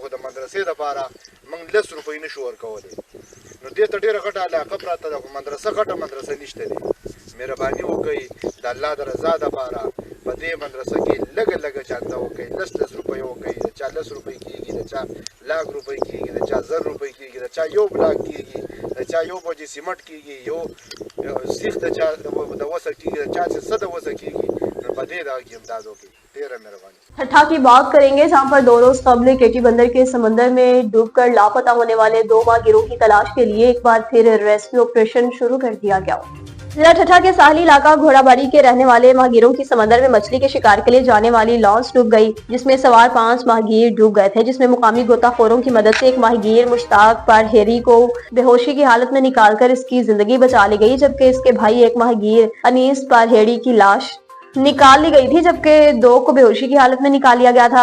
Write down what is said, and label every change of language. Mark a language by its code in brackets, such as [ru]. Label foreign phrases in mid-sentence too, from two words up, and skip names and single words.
[ps] خو د مدرسې دپاره موږ 10 روپۍ نشو ورکولی نو دې ته ډېره غټه علاقه پراته ده خو مدرسه غټه مدرسه نشته دی مهرباني وکړئ د الله د رضا دپاره په دې مدرسه کې لږه لږه چانده وکړئ 10 روپۍ وکړئ د چا 10 روپۍ کېږي د چا لاک روپۍ کېږي د چا 1000 روپۍ کېږي د چا یو بلاک کېږي د چا یو بوجې سیمټ کېږي یو سیخ د چا د وسه کېږي د چا چې څه د وسه کېږي نو په دې دغه کې امداد وکړئ ډېره مهرباني। [ur] ٹھٹھہ کی بات کریں گے، جہاں پر 2 روز قبل کیٹی بندر کے سمندر میں ڈوب کر لاپتہ ہونے والے 2 ماہروں کی تلاش کے لیے ایک بار پھر [en] rescue operation [ur] شروع کر دیا گیا. ضلع ٹھٹھہ کے ساحلی علاقہ گھوڑاباڑی کے رہنے والے ماہروں کی سمندر میں مچھلی کے شکار کے لیے جانے والی لانچ ڈوب گئی، جس میں سوار 5 ماہر ڈوب گئے تھے، جس میں مقامی غوطہ خوروں کی مدد سے ایک ماہر مشتاق پارہیری کو بے ہوشی کی حالت میں نکال کر اس کی زندگی بچا لی گئی، جبکہ اس کے بھائی ایک ماہر انیس پارہیری کی لاش نکال لی گئی تھی، جبکہ 2 کو بے ہوشی کی حالت میں نکال لیا گیا تھا.